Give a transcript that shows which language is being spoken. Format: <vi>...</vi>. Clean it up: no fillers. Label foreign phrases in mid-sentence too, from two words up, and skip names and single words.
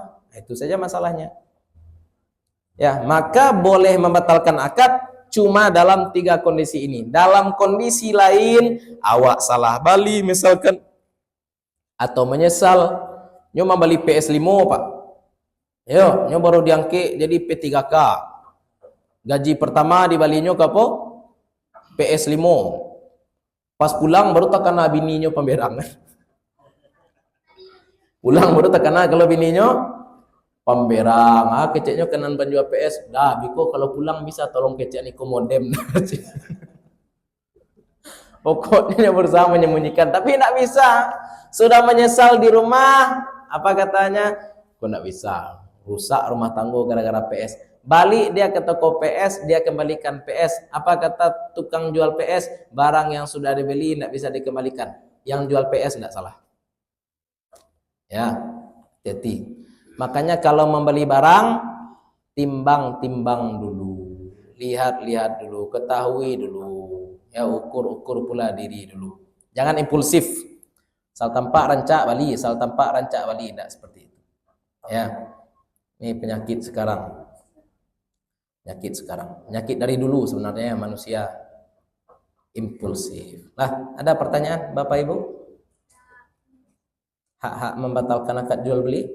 <id>Nah, itu saja masalahnya. Ya, maka boleh membatalkan akad cuma dalam 3 kondisi ini. Dalam kondisi lain, awak salah bali misalkan, atau menyesal, nyo beli PS5 Pak.</id> <min>Yo, nyo baru diangkit jadi P3K. Gaji pertama di balinyo ke apa? PS5.</min> <id>Pas pulang baru tak kena bininya pemberang. Pulang baru tak kena kalau bininya pemberang.</id> <min>Keceknya kenan penjual PS. Dah, biko kalau pulang bisa tolong kecek niko modem.</min> <id>Pokoknya berusaha menyembunyikan, tapi tidak bisa. Sudah menyesal di rumah, apa katanya? Kok tidak bisa? Rusak rumah tangga gara-gara PS. Balik dia ke toko PS, dia kembalikan PS. Apa kata tukang jual PS? Barang yang sudah dibeli tidak bisa dikembalikan. Yang jual PS tidak salah. Ya, hati-hati. Makanya kalau membeli barang, timbang-timbang dulu. Lihat-lihat dulu, ketahui dulu. Ya, ukur-ukur pula diri dulu. Jangan impulsif.</id> <min>Sal tampak rancak bali, sal tampak rancak bali,</min> <id>tidak seperti itu. Ya. Ini penyakit sekarang. Penyakit dari dulu sebenarnya manusia impulsif. Nah, ada pertanyaan Bapak Ibu? Hak-hak membatalkan akad jual beli?</id>